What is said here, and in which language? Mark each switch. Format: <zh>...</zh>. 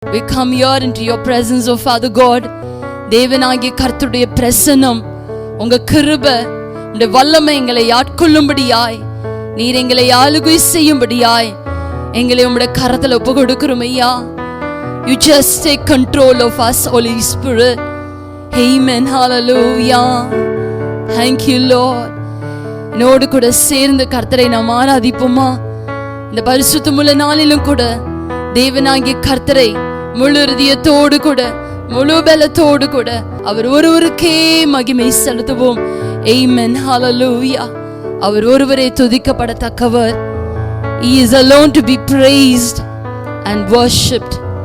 <en>We come here into your presence, oh Father God.</en> <ta>தேவனாகிய கர்த்தருடைய பிரசன்னம், உங்க கிருபை, உடைய வல்லமை எங்களை ஆட்கொள்ளும்படியாய், நீர் எங்களை ஆளுகை செய்யும்படியாய் எங்களை உம்முடைய கரத்துல ஒப்பு கொடுக்கிறோம் ஐயா.</ta> <en>You just take control of us, Holy Spirit. Amen. Hallelujah. Thank you, Lord.</en> <ta>என்னோடு கூட சேர்ந்து கர்த்தரை நாம் ஆராதிப்போமா? இந்த பரிசுத்தமுள்ள நாளிலும் கூட தேவனாகிய கர்த்தரை முழு இதயத்தோடு கூட முழு பலத்தோடு கூட அவர் ஒருவருக்கே மகிமை செலுத்துவோம். Amen. Hallelujah. அவர் ஒருவரே துதிக்கப்படத்தக்கவர்.</ta> <en>He is alone to be praised and worshipped.</en>